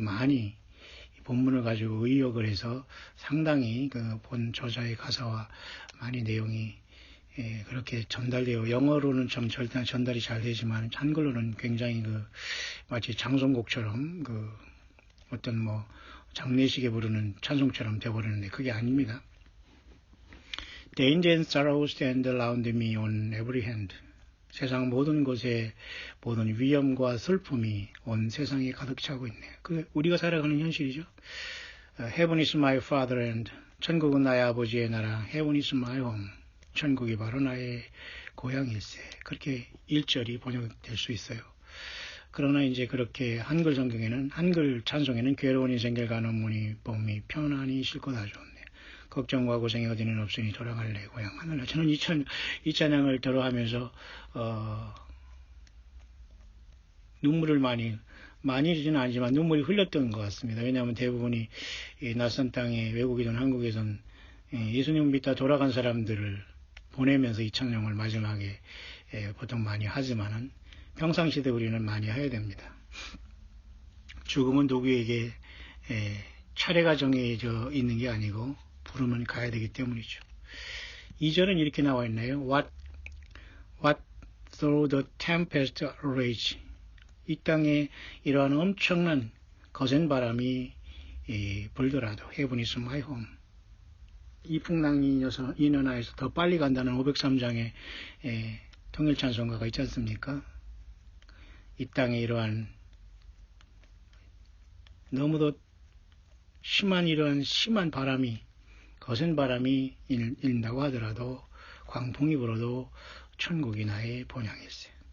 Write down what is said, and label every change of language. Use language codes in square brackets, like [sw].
[ko] 많이 본문을 가지고 의역을 해서 상당히 그 본 저자의 가사와 많이 내용이 그렇게 전달되어 영어로는 좀 전달이 잘 되지만 한글로는 굉장히 그 마치 장송곡처럼 그 어떤 뭐 장례식에 부르는 찬송처럼 되어버리는데 그게 아닙니다. [en] Danger and sorrow stand around me on every hand. [ko] 세상 모든 곳에 모든 위험과 슬픔이 온 세상에 가득 차고 있네요. 그 우리가 살아가는 현실이죠. [en] Heaven is my fatherland. [ko] 천국은 나의 아버지의 나라. [en] Heaven is my home. [ko] 천국이 바로 나의 고향일세. 그렇게 1절이 번역될 수 있어요. 그러나 이제 그렇게 한글 성경에는 한글 찬송에는 괴로운 인생길 가는 몸이 편안히 쉴 것 아주 없네. 걱정과 고생이 어디는 없으니 돌아갈래 고향 하늘나. 저는 이 찬양을 들어하면서 눈물을 많이는 아니지만 눈물이 흘렸던 것 같습니다. 왜냐하면 대부분이 이 낯선 땅에 외국이든 한국에선 예수님 믿다 돌아간 사람들을 보내면서 이 찬양을 마지막에 보통 많이 하지만은 평상시대 우리는 많이 해야 됩니다. 죽음은 누구에게 차례가 정해져 있는 게 아니고 부르면 가야 되기 때문이죠. 2절은 이렇게 나와 있나요? [en] What through the tempest rage. [ko] 이 땅에 이러한 엄청난 거센 바람이 불더라도 [en] Heaven is my home. [ko] 이 풍랑이 인연하여서 더 빨리 간다는 503장의 통일찬송가가 있지 않습니까? 이 땅에 이러한 너무도 심한 바람이 거센 바람이 일다고 하더라도 광풍이 불어도 천국이 나의 본향일세.